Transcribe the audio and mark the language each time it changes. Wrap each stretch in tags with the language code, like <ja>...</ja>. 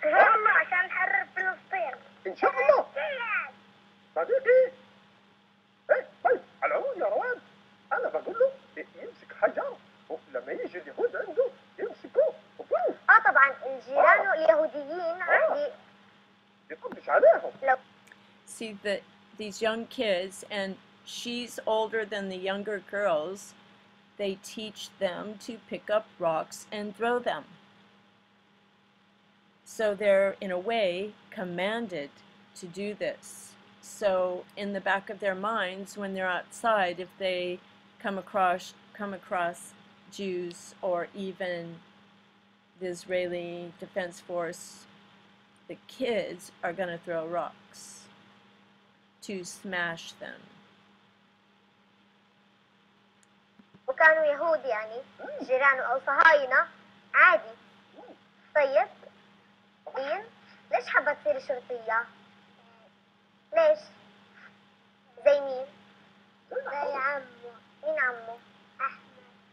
<ar>والله عشان نحرر فلسطين. إن شاء الله. صديقي. طيب على العموم يا روان، أنا بقول له يمسك حجر، ولما يجي اليهود عنده يمسكوه وبوف. طبعا الجيران اليهوديين عندي يطبش عليهم.</ar> <en>See these young kids, and she's older than the younger girls. They teach them to pick up rocks and throw them. So they're in a way commanded to do this. So in the back of their minds, when they're outside, if they come across Jews or even the Israeli Defense Force, the kids are going to throw rocks to smash them.</en> <ar>وكانوا يهود يعني جيرانه أو صهاينة عادي. طيب دين ليش حابة تصير شرطية؟ ليش؟ زي مين؟ زي عمه. مين عمه؟ أحمد.</ar>